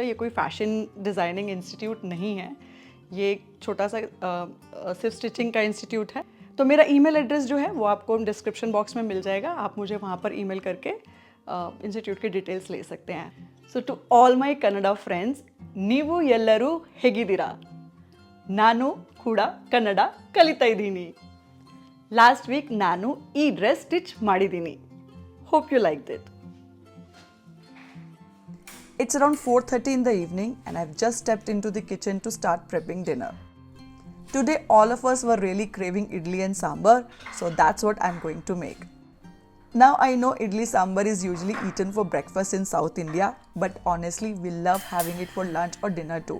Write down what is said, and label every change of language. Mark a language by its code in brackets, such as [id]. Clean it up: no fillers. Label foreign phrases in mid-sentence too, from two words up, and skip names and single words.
[hi] ये कोई [en] fashion designing institute [hi] नहीं है, ये एक छोटा सा सिर्फ स्टिचिंग का इंस्टीट्यूट है। तो मेरा [en] email address [hi] जो है वो आपको [en] description box [hi] में मिल जाएगा, आप मुझे वहाँ पर ईमेल करके इंस्टीट्यूट की डिटेल्स ले सकते हैं। [en] so to all my Kannada friends, [kn] ನೀವು ಎಲ್ಲರೂ ಹೇಗಿದ್ದೀರಾ? ನಾನು ಕೂಡ ಕನ್ನಡ ಕಲಿತಾ ಇದ್ದೀನಿ. [en] last week [kn] ನಾನು ಈ [en] dress stitch [kn] ಮಾಡಿದ್ದೀನಿ. [en] hope you like it. It's around 4:30 in the evening and I've just stepped into the kitchen to start prepping dinner. Today all of us were really craving idli and sambar, so that's what I'm going to make. Now I know idli sambar is usually eaten for breakfast in South India, but honestly we love having it for lunch or dinner too.